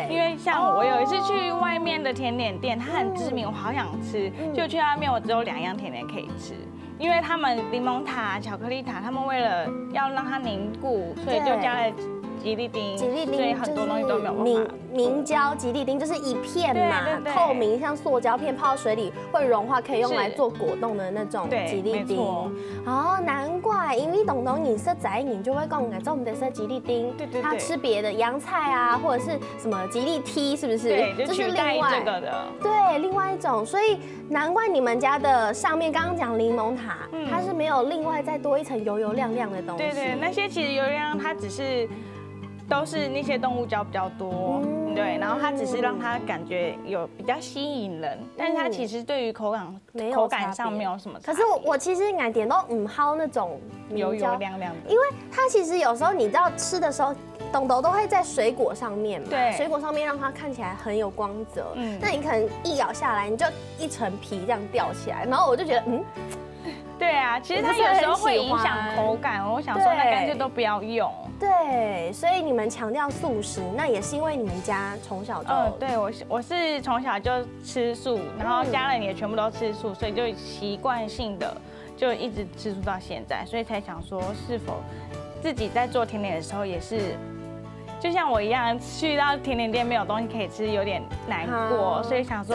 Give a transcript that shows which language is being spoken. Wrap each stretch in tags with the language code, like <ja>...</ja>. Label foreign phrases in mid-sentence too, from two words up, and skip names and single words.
<zh>因為像我有一次去外面的甜點店，它很知名，我好想吃，就去那邊我只有2樣甜點可以吃，因為他們檸檬塔、巧克力塔，他們為了要讓它凝固，所以就加了吉利丁，所以很多東西都沒有辦法。明膠吉利丁就是一片嘛，透明像塑膠片，泡到水裡會融化，可以用來做果凍的那種吉利丁。哦，難怪，因為東東飲食仔，你就會講，我做我們的是吉利丁，他吃別的洋菜啊，或者是什麼吉利 T， 是不是？對，就取代這個的。對，另外一種，所以難怪你們家的上面剛剛講檸檬塔，它是沒有另外再多一層油油亮亮的東西。對，那些其實油油亮，它只是。都是那些動物膠比較多，對，然後它只是讓它感覺有比較吸引人，但是它其實對於口感上沒有什麼差別。可是我其實愛點都唔好那種油油亮亮的，因為它其實有時候你知道吃的時候，豆豆都會在水果上面嘛，對，水果上面讓它看起來很有光澤，那你可能一咬下來，你就一層皮這樣掉起來，然後我就覺得對啊，其實它有時候會影響口感，我想說那乾脆都不要用。對，所以你們強調素食，那也是因為你們家從小就對，我是從小就吃素，然後家人也全部都吃素，所以就習慣性的就一直吃素到現在，所以才想說是否自己在做甜點的時候也是。就像我一樣，去到甜點店沒有東西可以吃，有點難過，所以想說，</zh>